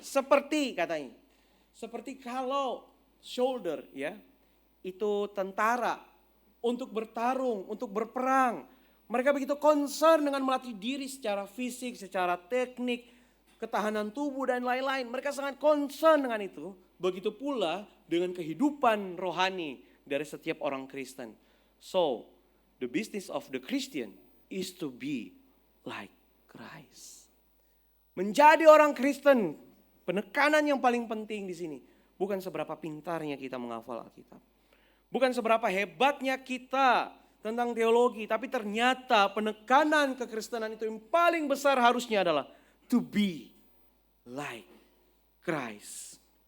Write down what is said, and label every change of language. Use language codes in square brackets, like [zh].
[id] Seperti katanya, seperti kalau soldier ya, itu tentara untuk bertarung, untuk berperang. Mereka begitu concern dengan melatih diri secara fisik, secara teknik, ketahanan tubuh dan lain-lain. Mereka sangat concern dengan itu. Begitu pula dengan kehidupan rohani dari setiap orang Kristen. [en] So, the business of the Christian is to be like Christ. [id] Menjadi orang Kristen, penekanan yang paling penting di sini. Bukan seberapa pintarnya kita menghafal Alkitab. Bukan seberapa hebatnya kita tentang teologi. Tapi ternyata penekanan kekristenan itu yang paling besar harusnya adalah [en] to be like Christ.